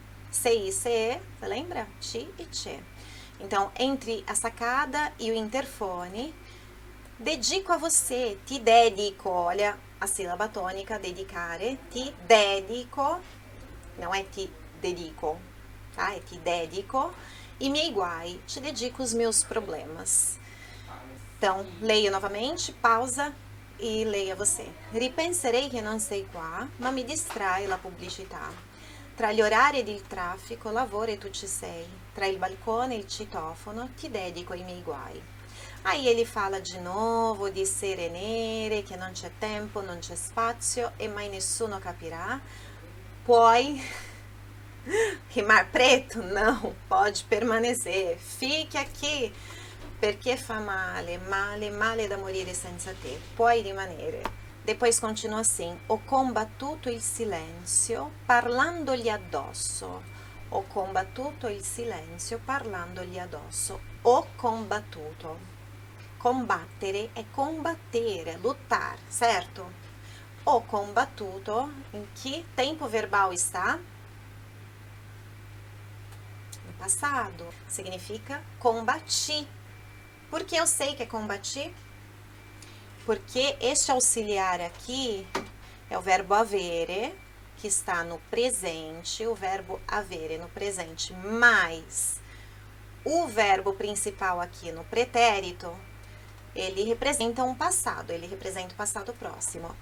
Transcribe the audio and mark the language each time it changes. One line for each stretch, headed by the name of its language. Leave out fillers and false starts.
Portuguese: CI, CE, você lembra? Ci e ce. Então, entre a sacada e o interfone, dedico a você,
Italian: ti dedico,
Portuguese: olha a sílaba tônica, dedicare, ti dedico, não é ti dedico, tá? É ti dedico,
Italian: i miei guai,
Portuguese: te dedico os meus problemas. Então, leia novamente, pausa e leia você.
Italian: Ripenserei che non sei qua, ma mi distrae la pubblicità. Tra gli orari del traffico, lavoro e tu ci sei. Tra il balcone e il citofono, ti dedico ai miei guai.
Portuguese: Aí ele fala de novo
Italian: di sere nere, che non c'è tempo, non c'è spazio e mai nessuno capirà. Puoi rimar preto?
Portuguese: Não, pode permanecer. Fique aqui,
Italian: perché fa male, male, male da morire senza te. Puoi rimanere.
Portuguese: Depois continua assim:
Italian: ho combattuto il silenzio parlandogli addosso. Ho combattuto il silenzio parlandogli addosso. Ho combattuto. Combattere è combattere,
Portuguese: lutar, certo?
Italian: Ho combattuto,
Portuguese: em que tempo verbal está? No passado. Significa combati. Por que eu sei que é combati? Porque este auxiliar aqui é o verbo avere, que está no presente, o verbo avere no presente, mais o verbo principal aqui no pretérito, ele representa um passado, ele representa o passado próximo.